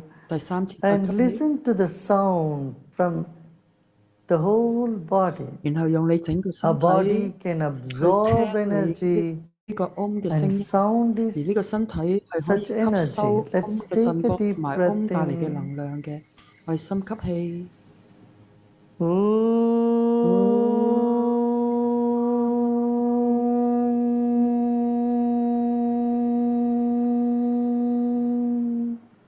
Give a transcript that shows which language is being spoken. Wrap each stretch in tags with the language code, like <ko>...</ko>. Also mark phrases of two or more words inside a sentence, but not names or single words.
<yue>第三次再</yue> <en>and</en> <yue>吸氣，</yue> <en>listen to the sound from the whole body.</en> <yue>然後用你整個</yue> <en>A</en> <yue>身體</yue> <en>body can</en> <yue>去</yue> <en>absorb</en> <yue>聽你</yue> <en>energy</en> <yue>呢個 Om 嘅</yue> <en>and</en> <yue>聲音，</yue> <en>sound</en> <yue>而呢個</yue> <en>is</en> <yue>身體係可以</yue> <en>such</en> <yue>吸</yue> <en>energy.</en> <yue>收 Om</yue> <en>Let's</en> <yue>嘅</yue> <en>take</en> <yue>震</yue> <en>a</en> <yue>波同</yue> <en>deep</en> <yue>埋</yue> <en>breath</en> <yue>Om 帶嚟嘅</yue> <en>in.</en> <yue>能量嘅。我哋深吸氣， Om.</yue>